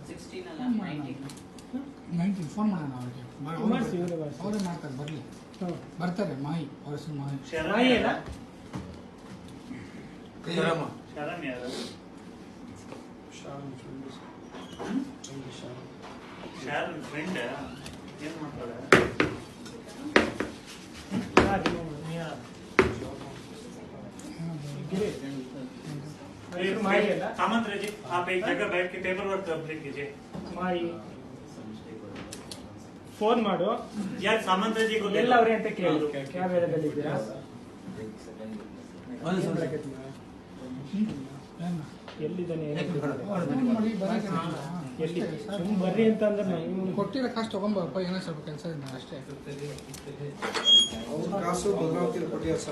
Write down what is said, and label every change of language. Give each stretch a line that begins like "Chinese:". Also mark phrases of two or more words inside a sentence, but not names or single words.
Kannada: 19 ಫೋನ್ ಮಾಡೋಣ ಅವ್ರಿಗೆ. ಅವರೇ ಮಾಡ್ತಾರೆ, ಬರಲಿ ಬರ್ತಾರೆ. ಮಾಹಿ ಅವ್ರ ಹೆಸರು ಮಾಹಿ. ಶರಣ್ ಯಾರು? ಶರಣ್ ಫ್ರೆಂಡ್ ಏನ್ ಮಾಡ್ತಾರೆ?
Hindi: सामंत जी आप एक जगह बैठ के
English: paper work complete
Hindi: कीजिए.
Kannada: ಫೋನ್ ಮಾಡು.
Hindi: यार सामंत जी को
Kannada: ಎಲ್ಲ ಅವರೇ ಅಂತ ಕೇಳಿದ್ರು. ಯಾವ ವೇಳೆದಲ್ಲಿ ಇದ್ದೀರಾ? ಎಲ್ಲಿದ್ದಾನೆ? ಎಲ್ಲಿ ಸುಮ್ಮನೆ ಬರ್ರಿ ಅಂತ ಅಂದ್ರೆ ಕೊಟ್ಟಿರೋ ಕಾಸು ತಗೊಂಬಪ್ಪ, ಏನೋ ಸ್ವಲ್ಪ ಕೆಲಸ ಇದೆ ಅಷ್ಟೇ. ಅವ್ರ ಕಾಸು ಭದ್ರಾವತಿಯಲ್ಲಿ ಕೊಟ್ಟಿದ್ದಾರೆ ಸರ್.